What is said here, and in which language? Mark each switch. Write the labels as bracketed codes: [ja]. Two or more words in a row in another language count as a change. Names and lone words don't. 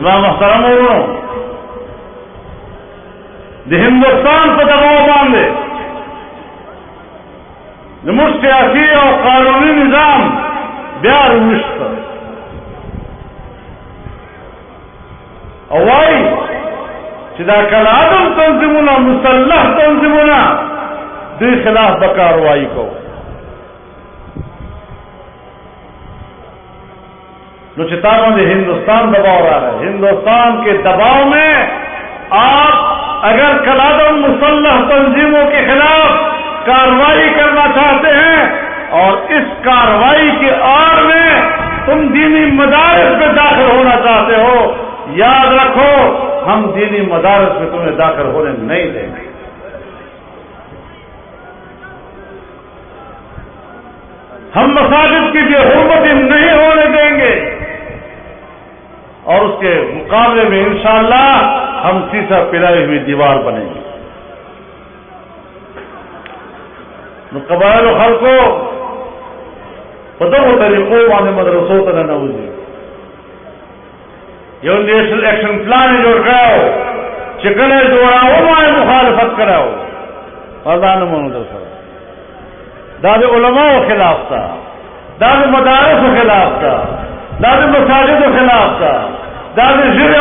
[ps] زما محترم ورونو د هندوستان په دباو باندې زموږ سیاسي او قانوني نظام بیا روشت او وای چې دا کلادم تنظیمونه مسلح تنظیمونه دوی خلاف به کاروائی کو نو چې تا باندې [ur] ہندوستان دباؤ رہا ہے ہندوستان کے دباؤ میں آپ اگر کلادم مسلح تنظیموں کے خلاف کاروائی کرنا چاہتے ہیں اور اس کاروائی کے آڑ میں تم دینی مدارس میں داخل ہونا چاہتے ہو یاد رکھو ہم دینی مدارس میں تمہیں داخل ہونے نہیں دیں گے. ہم مساجد کی بے حرمتی نہیں ہونے دیں گے اور اس کے مقابلے میں انشاءاللہ ہم سیسا پلائی ہوئی دیوار بنیں گے. [ps] قبائل و خلقو پدغو طریقوں باندې مدرسوں ته ننوځي یو نیشنل ایکشن پلان یې جوړ کړی چې کله یې جوړاوه ما یې مخالفت کړی و دا نه منو در سره دا د علماءو خلاف تا دا د مدارسو خلاف تا دا د مساجدو خلاف تا دا د ژبې او